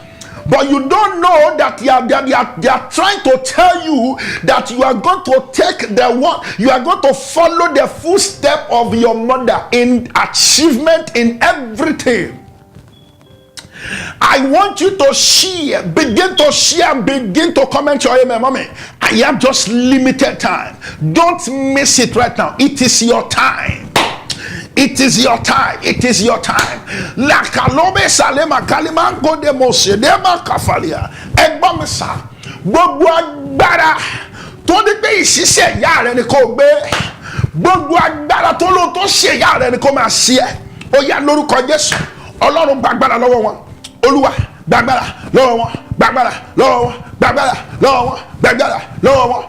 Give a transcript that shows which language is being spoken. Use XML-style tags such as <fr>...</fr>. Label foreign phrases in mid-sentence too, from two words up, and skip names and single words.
<en>But you don't know that they are trying to tell you that you are going to take you are going to follow the footstep of your mother in achievement, in everything. I want you to share, begin to comment your amen, mommy. I have just limited time. Don't miss it right now. It is your time. It is your time. It is your time. La kalome salema kalima ngode mose dema kafalia.</en> <yo>Egba mesa. Gbogbo agbára tó ní pé ìṣiṣẹ́ ìyá rẹ ni kò gbé. Gbogbo agbára tó lò tó ṣe ìyá rẹ ni kò máa ṣe. Ó yá lórúkọ Jésù. Ọlọ́run gba agbára lọ́wọ́ wọn. Olúwa gba agbára lọ́wọ́ wọn. Gba agbára lọ́wọ́ wọn. Gba agbára lọ́wọ́ wọn. Gba agbára lọ́wọ́ wọn.</yo>